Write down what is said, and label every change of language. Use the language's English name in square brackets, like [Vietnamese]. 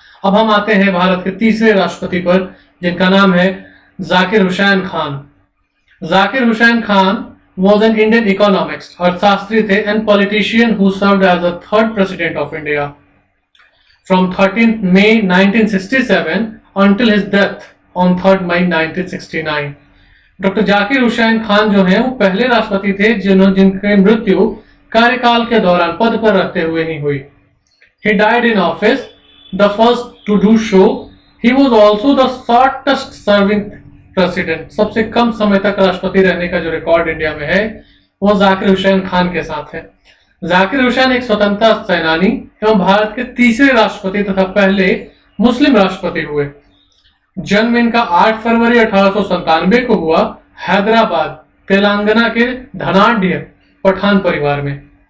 [Hindi] अब हम आते हैं भारत के तीसरे राष्ट्रपति पर, जिनका नाम है Zakir Hussain Khan. [English] Zakir Hussain Khan was an Indian economist, [Hindi] अर्थशास्त्री थे, [English] and politician who served as the third president of India from 13th May 1967 until his death on 3rd May 1969. [Hindi] Doctor Zakir Hussain Khan जो हैं वो पहले राष्ट्रपति थे जिनकी मृत्यु कार्यकाल के दौरान पद पर रहते हुए ही हुई। [English] He died in office, the first to do so. He was also the shortest serving president. [Hindi] सबसे कम समय तक राष्ट्रपति रहने का जो रिकॉर्ड इंडिया में है वो जाकिर हुसैन खान के साथ है। जाकिर हुसैन एक स्वतंत्रता सेनानी एवं भारत के तीसरे राष्ट्रपति तथा पहले मुस्लिम राष्ट्रपति हुए। जन्म इनका 8 फरवरी 1897 को हुआ, हैदराबाद तेलंगाना के धनाढ्य पठान परिवार में।